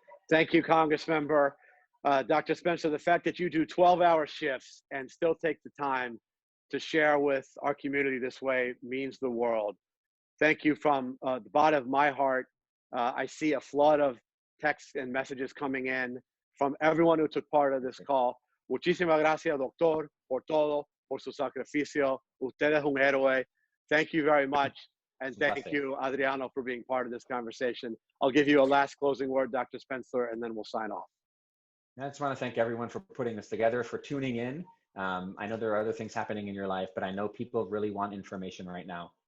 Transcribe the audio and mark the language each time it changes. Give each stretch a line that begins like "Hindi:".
English: Thank you, Congressmember. Dr. Spencer, the fact that you do 12-hour shifts and still take the time to share with our community this way means the world. Thank you from the bottom of my heart. I see a flood of texts and messages coming in from everyone who took part of this call.
Spanish: Muchísimas gracias, doctor, por todo, por su sacrificio. Usted es un héroe.
English: Thank you very much. And thank you, Adriano, for being part of this conversation. I'll give you a last closing word, Dr. Spencer, and then we'll sign off. I just want to thank everyone for putting this together, for tuning in. I know there are other things happening in your life, but I know people really want information right now.